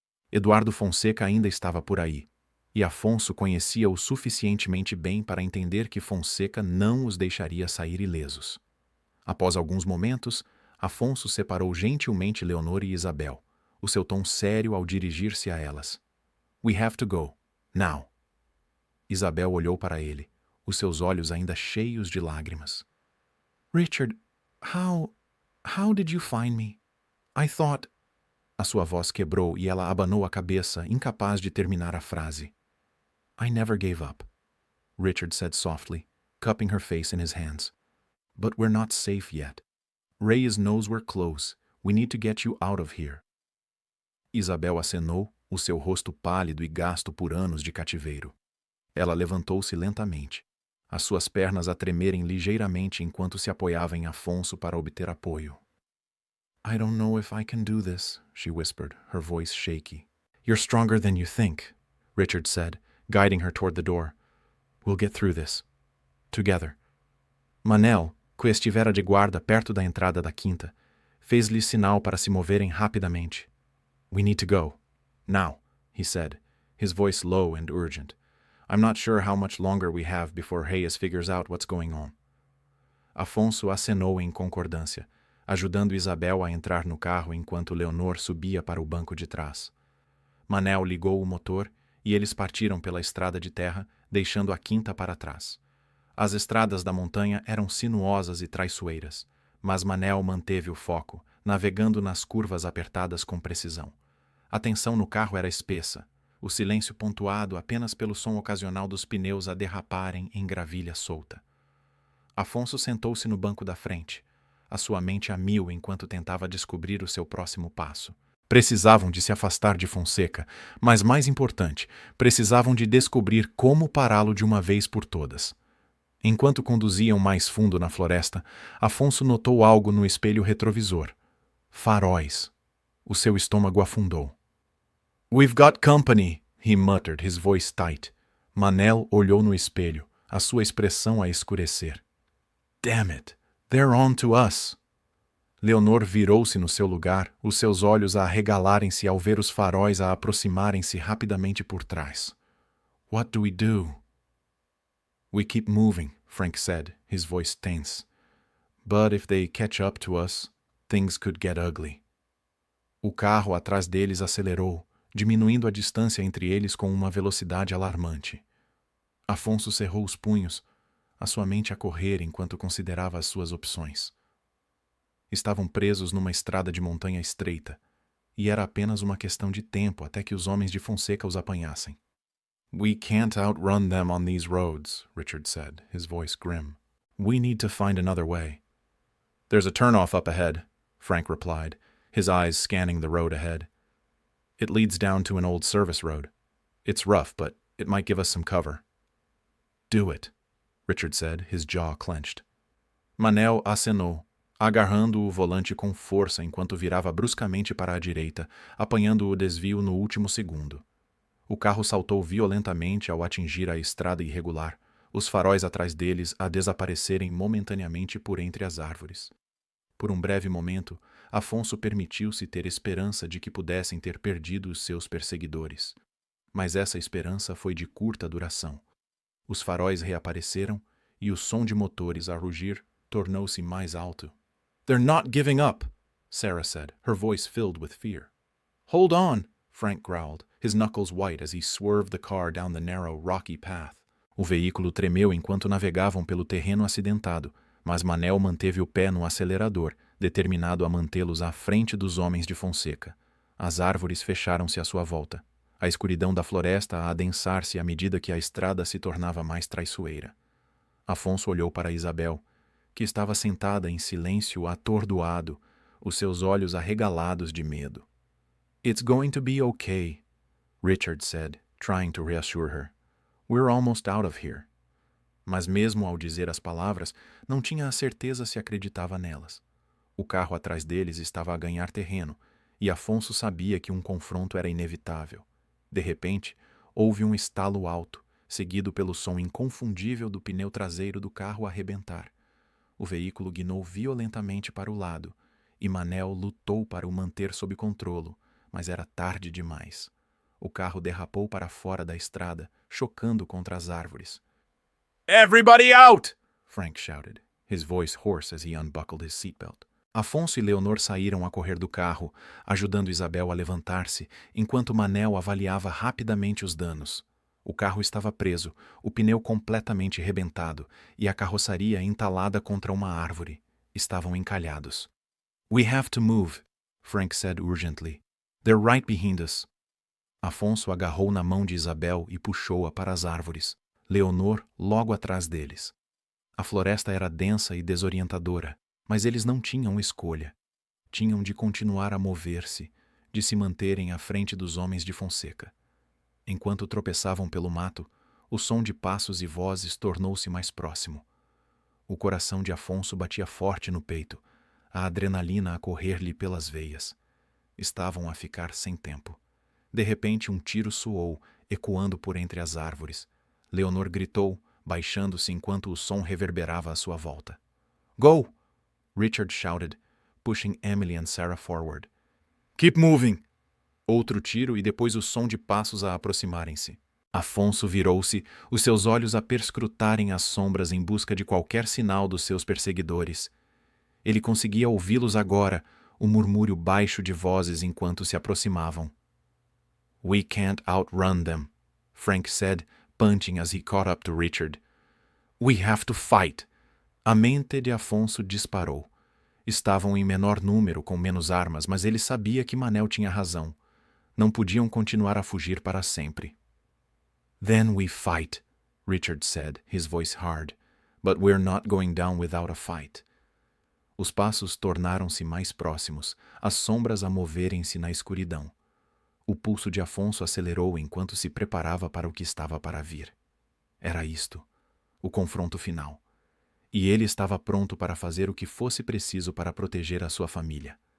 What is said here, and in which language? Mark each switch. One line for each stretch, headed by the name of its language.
Portuguese: Eduardo Fonseca ainda estava por aí, e Afonso conhecia-o suficientemente bem para entender que Fonseca não os deixaria sair ilesos. Após alguns momentos, Afonso separou gentilmente Leonor e Isabel, o seu tom sério ao dirigir-se a elas.
English: We have to go, now.
Portuguese: Isabel olhou para ele, os seus olhos ainda cheios de lágrimas.
English: Richard, how did you find me? I thought...
Portuguese: A sua voz quebrou e ela abanou a cabeça, incapaz de terminar a frase.
English: I never gave up, Richard said softly, cupping her face in his hands. But we're not safe yet. Reyes knows we're close. We need to get you out of here.
Portuguese: Isabel acenou, o seu rosto pálido e gasto por anos de cativeiro. Ela levantou-se lentamente, as suas pernas a tremerem ligeiramente enquanto se apoiava em Afonso para obter apoio.
English: I don't know if I can do this, she whispered, her voice shaky. You're stronger than you think, Richard said, guiding her toward the door. We'll get through this. Together.
Portuguese: Manel, que estivera de guarda perto da entrada da quinta, fez-lhes sinal para se moverem rapidamente.
English: We need to go. Now, he said, his voice low and urgent. I'm not sure how much longer we have before Reyes figures out what's going on.
Portuguese: Afonso acenou em concordância, ajudando Isabel a entrar no carro enquanto Leonor subia para o banco de trás. Manel ligou o motor e eles partiram pela estrada de terra, deixando a quinta para trás. As estradas da montanha eram sinuosas e traiçoeiras, mas Manel manteve o foco, navegando nas curvas apertadas com precisão. A tensão no carro era espessa, o silêncio pontuado apenas pelo som ocasional dos pneus a derraparem em gravilha solta. Afonso sentou-se no banco da frente, a sua mente a mil enquanto tentava descobrir o seu próximo passo. Precisavam de se afastar de Fonseca, mas mais importante, precisavam de descobrir como pará-lo de uma vez por todas. Enquanto conduziam mais fundo na floresta, Afonso notou algo no espelho retrovisor. Faróis. O seu estômago afundou.
English: We've got company, he muttered, his voice tight.
Portuguese: Manel olhou no espelho, a sua expressão a escurecer.
English: Damn it, they're on to us.
Portuguese: Leonor virou-se no seu lugar, os seus olhos a arregalarem-se ao ver os faróis a aproximarem-se rapidamente por trás.
English: What do we do? We keep moving, Frank said, his voice tense. But if they catch up to us, things could get ugly.
Portuguese: O carro atrás deles acelerou, diminuindo a distância entre eles com uma velocidade alarmante. Afonso cerrou os punhos, a sua mente a correr enquanto considerava as suas opções. Estavam presos numa estrada de montanha estreita, e era apenas uma questão de tempo até que os homens de Fonseca os apanhassem.
English: We can't outrun them on these roads, Richard said, his voice grim. We need to find another way. There's a turnoff up ahead, Frank replied, his eyes scanning the road ahead. It leads down to an old service road. It's rough, but it might give us some cover. Do it, Richard said, his jaw clenched.
Portuguese: Manel acenou, agarrando o volante com força enquanto virava bruscamente para a direita, apanhando o desvio no último segundo. O carro saltou violentamente ao atingir a estrada irregular, os faróis atrás deles a desaparecerem momentaneamente por entre as árvores. Por um breve momento, Afonso permitiu-se ter esperança de que pudessem ter perdido os seus perseguidores. Mas essa esperança foi de curta duração. Os faróis reapareceram e o som de motores a rugir tornou-se mais alto.
English: They're not giving up, Sarah said, her voice filled with fear. Hold on, Frank growled, his knuckles white as he swerved the car down the narrow, rocky path.
Portuguese: O veículo tremeu enquanto navegavam pelo terreno acidentado, mas Manel manteve o pé no acelerador, determinado a mantê-los à frente dos homens de Fonseca. As árvores fecharam-se à sua volta, a escuridão da floresta a adensar-se à medida que a estrada se tornava mais traiçoeira. Afonso olhou para Isabel, que estava sentada em silêncio atordoado, os seus olhos arregalados de medo.
English: It's going to be okay, Richard said, trying to reassure her. We're almost out of here.
Portuguese: Mas mesmo ao dizer as palavras, não tinha a certeza se acreditava nelas. O carro atrás deles estava a ganhar terreno, e Afonso sabia que um confronto era inevitável. De repente, houve um estalo alto, seguido pelo som inconfundível do pneu traseiro do carro arrebentar. O veículo guinou violentamente para o lado, e Manel lutou para o manter sob controlo, mas era tarde demais. O carro derrapou para fora da estrada, chocando contra as árvores.
English: Everybody out! Frank shouted, his voice hoarse as he unbuckled his seatbelt.
Portuguese: Afonso e Leonor saíram a correr do carro, ajudando Isabel a levantar-se, enquanto Manel avaliava rapidamente os danos. O carro estava preso, o pneu completamente rebentado e a carroçaria entalada contra uma árvore. Estavam encalhados.
English: "We have to move," Frank said urgently. "They're right behind us."
Portuguese: Afonso agarrou na mão de Isabel e puxou-a para as árvores. Leonor logo atrás deles. A floresta era densa e desorientadora, mas eles não tinham escolha. Tinham de continuar a mover-se, de se manterem à frente dos homens de Fonseca. Enquanto tropeçavam pelo mato, o som de passos e vozes tornou-se mais próximo. O coração de Afonso batia forte no peito, a adrenalina a correr-lhe pelas veias. Estavam a ficar sem tempo. De repente, um tiro soou, ecoando por entre as árvores. Leonor gritou, baixando-se enquanto o som reverberava à sua volta.
English: "Go!" Richard shouted, pushing Emily and Sarah forward. "Keep moving!"
Portuguese: Outro tiro e depois o som de passos a aproximarem-se. Afonso virou-se, os seus olhos a perscrutarem as sombras em busca de qualquer sinal dos seus perseguidores. Ele conseguia ouvi-los agora, o murmúrio baixo de vozes enquanto se aproximavam.
English: "We can't outrun them," Frank said, panting as he caught up to Richard. "We have to fight."
Portuguese: A mente de Afonso disparou. Estavam em menor número, com menos armas, mas ele sabia que Manel tinha razão. Não podiam continuar a fugir para sempre.
English: "Then we fight," Richard said, his voice hard. "But we're not going down without a fight."
Portuguese: Os passos tornaram-se mais próximos, as sombras a moverem-se na escuridão. O pulso de Afonso acelerou enquanto se preparava para o que estava para vir. Era isto, o confronto final. E ele estava pronto para fazer o que fosse preciso para proteger a sua família.